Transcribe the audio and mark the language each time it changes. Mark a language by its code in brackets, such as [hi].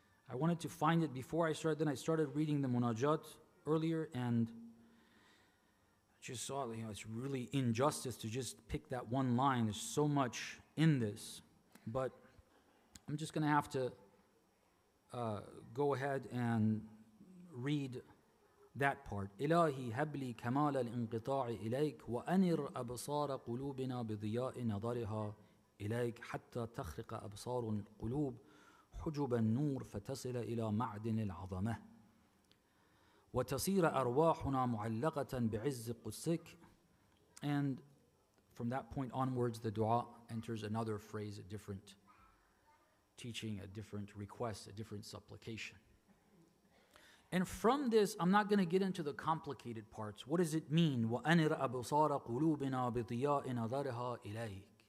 [en] I wanted to find it before I started, then I started reading the munajat earlier, and just saw, it's really injustice to just pick that one line. There's so much in this, but I'm just going to have to go ahead and read that part. [ar] إلهي هب لي كمال الانقطاع إليك وأنر أبصار قلوبنا بضياء نظرها إليك حتى تخرق أبصار القلوب حجب النور فتصل إلى معدن العظمة وتصير أرواحنا معلقة بعز قدسك. [en] And from that point onwards, the dua enters another phrase, a different teaching, a different request, a different supplication. And from this, I'm not going to get into the complicated parts. What does it mean? [ar] وَأَنِرْ أَبْصَارَ قُلُوبِنَا بِضِيَاءِ نَظَرِهَا إِلَيْكَ.